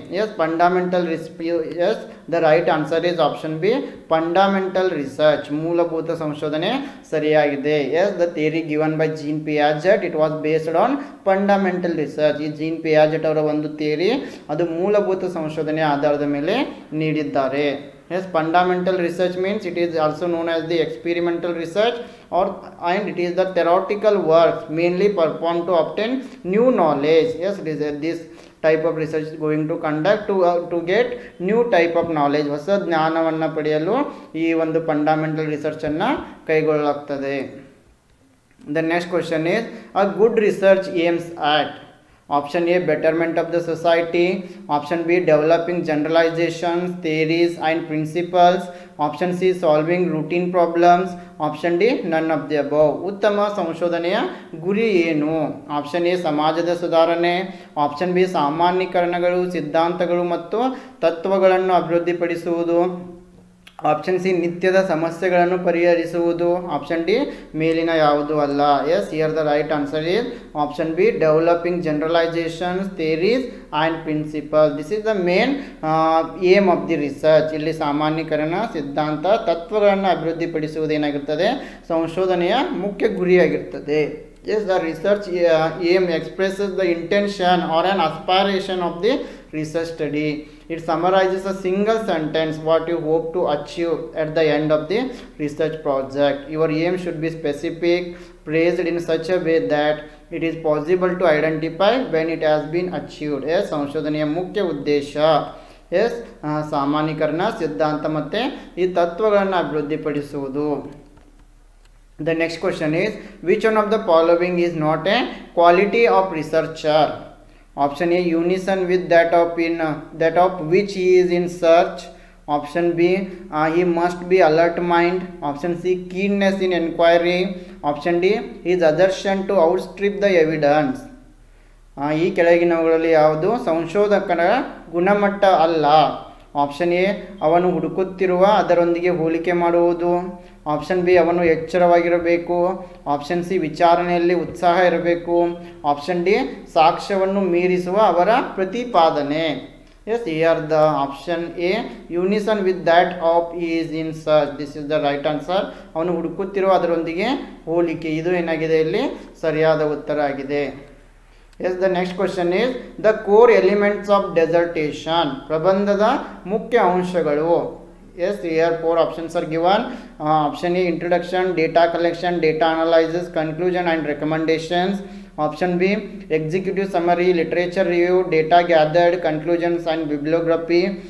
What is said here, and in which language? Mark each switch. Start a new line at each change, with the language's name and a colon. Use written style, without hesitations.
English: Yes fundamental yes the right answer is option B, fundamental research.
Kannada: ಮೂಲಭೂತ ಸಂಶೋಧನೆ ಸರಿಯಾಗಿದೆ.
English: Yes the theory given by Jean Piaget, it was based on fundamental research.
Kannada: ಈ gene Piaget ಅವರ ಒಂದು theory ಅದು ಮೂಲಭೂತ ಸಂಶೋಧನೆ ಆಧಾರದ ಮೇಲೆ ನೀಡಿದ್ದಾರೆ.
English: Yes, fundamental research means it is also known as the experimental research, and it is the theoretical work mainly performed to obtain new knowledge. Yes, this type of research going to conduct to get new type of knowledge,
Kannada: ಹೊಸ ಜ್ಞಾನವನ್ನು ಪಡೆಯಲು ಈ ಒಂದು fundamental ರಿಸರ್ಚನ್ನು ಕೈಗೊಳ್ಳಲಾಗ್ತದೆ.
English: The next question is, a good research aims at option A betterment of the society, option B developing generalizations, theories and principles, option C solving routine problems, option D none of the above.
Kannada: ಉತ್ತಮ ಸಂಶೋಧನೆಯ ಗುರಿ ಏನು? Option A ಸಮಾಜದ ಸುಧಾರಣೆ, option B ಸಾಮಾನ್ಯೀಕರಣಗಳು, ಸಿದ್ಧಾಂತಗಳು ಮತ್ತು ತತ್ವಗಳನ್ನು ಅಭಿವೃದ್ಧಿಪಡಿಸುವುದು, ಆಪ್ಷನ್ ಸಿ ನಿತ್ಯದ ಸಮಸ್ಯೆಗಳನ್ನು ಪರಿಹರಿಸುವುದು, ಆಪ್ಷನ್ ಡಿ ಮೇಲಿನ ಯಾವುದು ಅಲ್ಲ.
English: Yes, here the right answer is option B developing generalisations, theories and principle. This is the main aim of the research.
Kannada: ಇಲ್ಲಿ ಸಾಮಾನ್ಯೀಕರಣ, ಸಿದ್ಧಾಂತ, ತತ್ವಗಳನ್ನು ಅಭಿವೃದ್ಧಿಪಡಿಸುವುದೇನಾಗಿರ್ತದೆ ಸಂಶೋಧನೆಯ ಮುಖ್ಯ ಗುರಿಯಾಗಿರ್ತದೆ.
English: Yes, the research aim expresses the intention or an aspiration of the research study. It summarizes a single sentence what you hope to achieve at the end of the research project. Your aim should be specific, phrased in such a way that it is possible to identify when it has been achieved.
Kannada: Yes, ಸಂಶೋಧನೆಯ ಮುಖ್ಯ ಉದ್ದೇಶ S ಸಾಮಾನ್ಯೀಕರಣ, ಸಿದ್ಧಾಂತ ಮತ್ತು ಈ ತತ್ವಗಳನ್ನು ಅಭಿವೃದ್ಧಿಪಡಿಸುವುದು.
English: The next question is, which one of the following is not a quality of researcher? Option A unison with that of which he is in search, option B he must be alert mind, option C keenness in inquiry, option D his assertion to outstrip the evidence.
Kannada: ಈ ಕೆಳಗಿನವುಗಳಲ್ಲಿ ಯಾವುದು ಸಂಶೋಧಕನ ಗುಣಮಟ್ಟ ಅಲ್ಲ? Option A ಅವನು ಹುಡುಕುತ್ತಿರುವ ಅದರೊಂದಿಗೆ ಹೋಲಿಕೆ ಮಾಡುವುದು, ಆಪ್ಷನ್ ಬಿ ಅವನು ಎಚ್ಚರವಾಗಿರಬೇಕು, ಆಪ್ಷನ್ ಸಿ ವಿಚಾರಣೆಯಲ್ಲಿ ಉತ್ಸಾಹ ಇರಬೇಕು, ಆಪ್ಷನ್ ಡಿ ಸಾಕ್ಷ್ಯವನ್ನು ಮೀರಿಸುವ ಅವರ ಪ್ರತಿಪಾದನೆ.
English: Yes, here the option A unison with that of is in search. This is the right answer.
Kannada: ಅವನು ಹುಡುಕುತ್ತಿರುವ ಅದರೊಂದಿಗೆ ಹೋಲಿಕೆ, ಇದು ಏನಾಗಿದೆ ಇಲ್ಲಿ ಸರಿಯಾದ ಉತ್ತರ ಆಗಿದೆ.
English: Yes, the next question is, the core elements of dissertation.
Kannada: ಪ್ರಬಂಧದ ಮುಖ್ಯ ಅಂಶಗಳು.
English: Yes, here 4 options are given. Option A introduction, data collection, data analysis, conclusion and recommendations. Option B executive summary, literature review, data gathered, conclusions and bibliography.